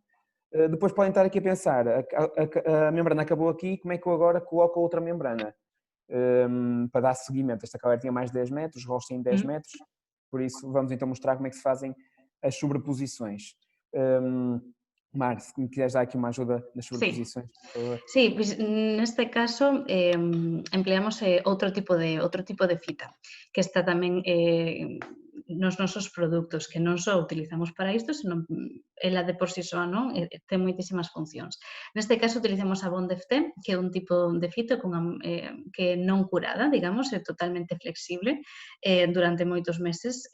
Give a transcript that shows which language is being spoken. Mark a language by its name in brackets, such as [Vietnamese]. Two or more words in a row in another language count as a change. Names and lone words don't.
[Portuguese] Depois podem estar aqui a pensar, a membrana acabou aqui, como é que eu agora coloco outra membrana? Para dar seguimento, esta caleira tinha mais de 10 metros, os rolos têm 10 metros, por isso vamos então mostrar como é que se fazem as sobreposições. Mar, se me quiseres dar aqui uma ajuda nas sobreposições, por favor. [Galician] Sí, pois neste caso empleamos outro tipo de fita que está tamén nos nosos produtos, que non só utilizamos para isto, senón ela de por si só, non? Ten moitísimas funcións. Neste caso utilizamos a Bond FT, que é un tipo de fita que é non curada, digamos, é totalmente flexible durante moitos meses.